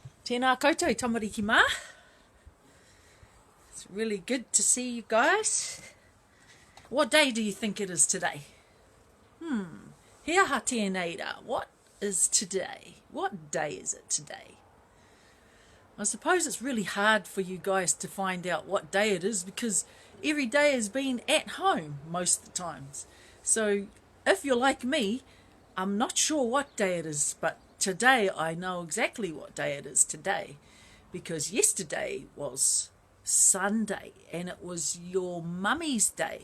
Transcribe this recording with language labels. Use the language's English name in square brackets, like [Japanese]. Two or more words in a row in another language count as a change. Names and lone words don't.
[Māori] Tēnā koutou, tamariki mā. [English] It's really good to see you guys. What day do you think it is today? [Māori] Hea ha tēnei rā. [English] What is today? What day is it today? I suppose it's really hard for you guys to find out what day it is because every day has been at home most of the times. So if you're like me, I'm not sure what day it is, but today I know exactly what day it is today because yesterday was Sunday and it was your mummy's day.